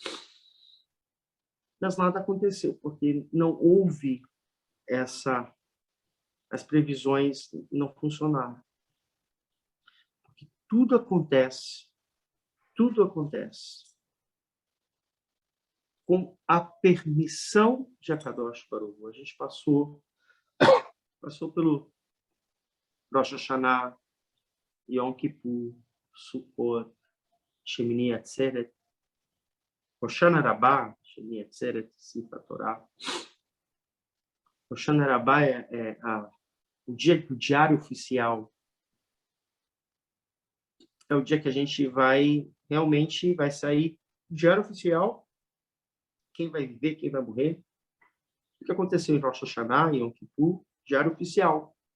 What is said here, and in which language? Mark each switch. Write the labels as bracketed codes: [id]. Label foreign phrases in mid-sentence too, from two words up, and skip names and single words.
[pt] Mas nada aconteceu, porque não houve as previsões não funcionaram. Porque tudo acontece tudo acontece com a permissão de [he] הקדוש ברוך הוא. [pt] A gente passou pelo Rosh Hashanah, Yom Kippur, Sukkot, Shemini Atzeret, Hoshana Rabbah, Shemini Atzeret, Simchat Torah. Hoshana Rabbah é o dia do diário oficial. É o dia que a gente realmente vai sair do diário oficial, quem vai viver, quem vai morrer. O que aconteceu em Rosh Hashanah, Yom Kippur, diário oficial.